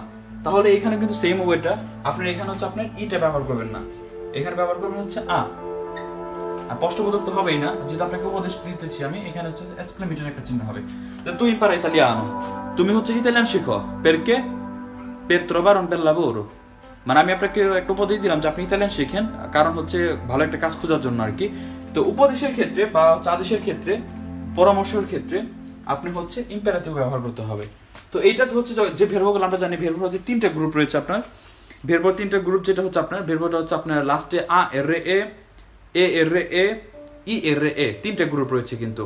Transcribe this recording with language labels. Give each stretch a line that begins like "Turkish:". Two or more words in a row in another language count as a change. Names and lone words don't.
Bangla: তাহলে এখানে কিন্তু সেম ওয়েটা আপনার এখানে হচ্ছে আপনার ইটা ব্যবহার করবেন না, এখানে ব্যবহার করবেন হচ্ছে আর প্রশ্নবোধক তো হবেই না, যেহেতু আপনাকে উপদেশ দিতেছি আমি, এখানে হচ্ছে এক্সক্লেমেটর একটা চিহ্ন হবে যে
Italian: tu impara italiano,
Bangla: তুমি হচ্ছে ইতালিয়ান শিখো,
Italian: perché per trovare un bel lavoro,
Bangla: মানে আমি আপনাকে একটা উপদেশ দিলাম যে আপনি ইতালিয়ান শিখেন কারণ হচ্ছে ভালো একটা কাজ খোঁজার জন্য আর কি। তো উপদেশের ক্ষেত্রে বা আদেশের ক্ষেত্রে, পরামর্শের ক্ষেত্রে আপনি হচ্ছে ইম্পেরাটিভ ব্যবহার করতে হবে। তো এইটা হচ্ছে যে ভেরবগুলো আমরা জানি, ভেরব হচ্ছে তিনটা গ্রুপ রয়েছে আপনার, ভেরবর তিনটা গ্রুপ, যেটা হচ্ছে আপনার ভেরবটা হচ্ছে আপনার লাস্টে এ তিনটা গ্রুপ রয়েছে কিন্তু।